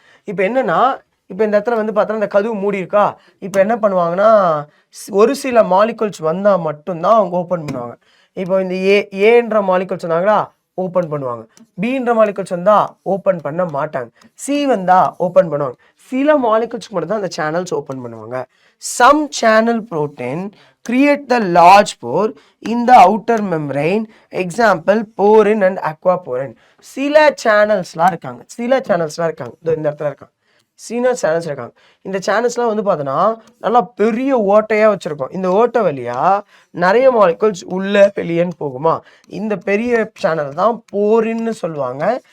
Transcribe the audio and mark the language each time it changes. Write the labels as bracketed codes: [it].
[ta] இப்போ என்னன்னா, இப்போ இந்த இடத்துல வந்து பார்த்தோன்னா இந்த கதவு மூடி இருக்கா, இப்போ என்ன பண்ணுவாங்கன்னா ஒரு சில மாலிகுல்ஸ் வந்தால் மட்டும்தான் அவங்க ஓப்பன் பண்ணுவாங்க. இப்போ இந்த ஏன்ற மாலிகுல்ஸ் வந்தாங்களா ஓப்பன் பண்ணுவாங்க, பின்ற மாலிகுல்ஸ் வந்தா ஓப்பன் பண்ண மாட்டாங்க, சி வந்தா ஓப்பன் பண்ணுவாங்க. சில மாலிகுல்ஸ்க்கு மட்டும் தான் அந்த சேனல்ஸ் ஓப்பன் பண்ணுவாங்க. [en] Some channel protein create the large pore in the outer membrane, example porin and aquaporin. [ta] சில சேனல்ஸ்லாம் இருக்காங்க, இந்த இடத்துல இருக்காங்க, சேனல்ஸ் இருக்காங்க. இந்த சேனல்ஸ்லாம் வந்து பார்த்தோன்னா நல்லா பெரிய ஓட்டையாக வச்சுருக்கோம். இந்த ஓட்டை வழியாக நிறைய மாலிகுல்ஸ் உள்ள வெளியேன்னு போகுமா, இந்த பெரிய சேனல் தான் போரின்னு சொல்லுவாங்க.